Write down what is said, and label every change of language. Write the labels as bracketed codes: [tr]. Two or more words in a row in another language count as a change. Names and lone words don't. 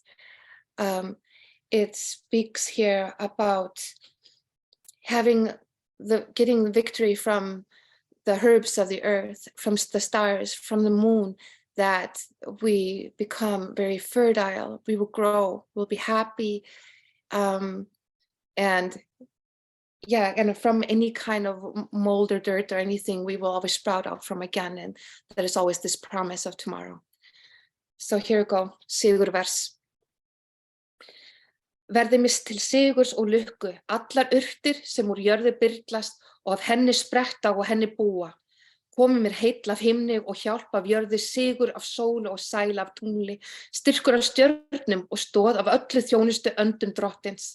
[en] It speaks here about getting the victory from the herbs of the earth, from the stars, from the moon, that we become very fertile, we will grow, we'll be happy. And yeah, and from any kind of mold or dirt or anything, we will always sprout out from again. And that is always this promise of tomorrow. So here we go, [is] Sigur vers. Verði mist til sigurs og lukku, allar urtir sem úr jörðu byrlast og af henni spretta og henni búa. Komi mér heill af himni og hjálp af jörðu, sigur af sólu og sæl af tungli, styrkur af stjörnum og stóð af öllu þjónustu öndum drottins.